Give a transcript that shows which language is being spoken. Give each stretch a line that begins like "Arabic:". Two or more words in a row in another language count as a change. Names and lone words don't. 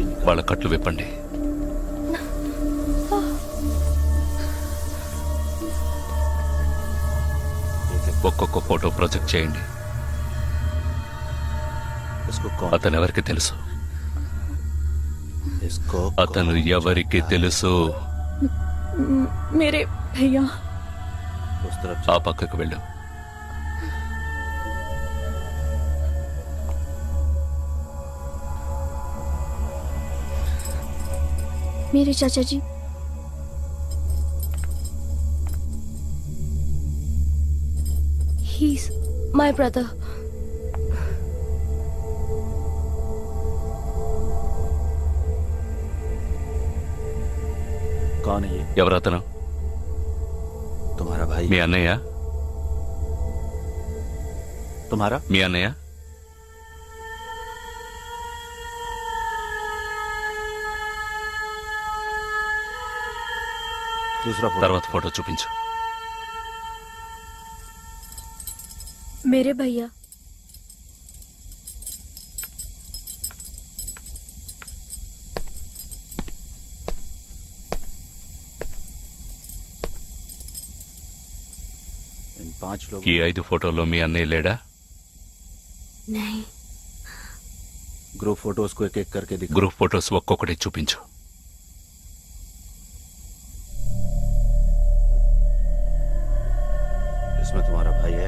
Telugu: వాళ్ళ కట్లు విప్పండి. ఒక్కొక్క ఫోటో ప్రొజెక్ట్ చేయండి. అతను ఎవరికి తెలుసు? అతను ఎవరికి తెలుసు? మీరే భయ్యా. ఆ పక్కకు వెళ్ళు.
Hindi: मेरे चाचा जी.
English: He's my brother.
Hindi: कौन है ये?
Telugu: ఎవరతను?
Hindi: तुम्हारा भाई?
Telugu: మీ అన్నయ్య?
Hindi: तुम्हारा?
Telugu: మీ అన్నయ్య?
Hindi: दूसरा फोटो।
Telugu: తర్వాత ఫోటో చూపించు.
Hindi: मेरे भैया. इन 5 लोग।
Telugu: ఈ 5 ఫోటోల్లో మీ అన్నయ్య లేడా?
Hindi: नहीं.
English: group photos
Hindi: को एक एक करके दिखा।
English: group photos
Telugu: ఒక్కొక్కటి చూపించు.
Hindi: इसमें तुम्हारा भाई है?